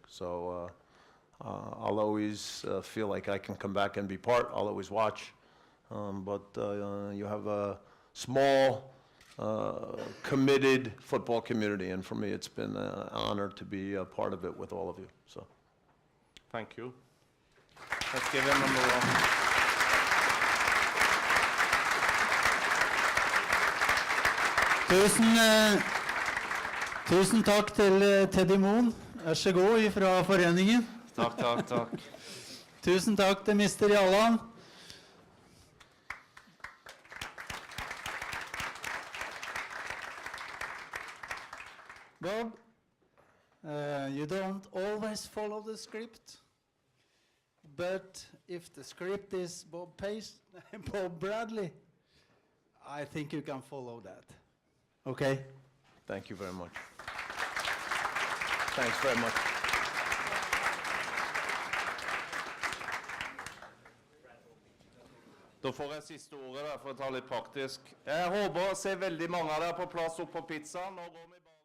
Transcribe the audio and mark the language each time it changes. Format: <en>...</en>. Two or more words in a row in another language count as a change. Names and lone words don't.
<en>So I'll always feel like I can come back and be part. I'll always watch. But you have a small, committed football community, and for me, it's been an honor to be a part of it with all of you. So, thank you. Let's give him number 1.</en> <no>Tusen takk til Teddy Moen. Vær så god fra foreningen. Takk. Tusen takk til Mr. Jalland.</no> <en>Bob, you don't always follow the script, but if the script is Bob Bradley, I think you can follow that. Okay? thank you very much. Thanks very much.</en> <no>Da får jeg siste ordet for å ta litt praktisk. Jeg håper å se veldig mange av dere på plass opp på pizzaen. Nå går vi</no>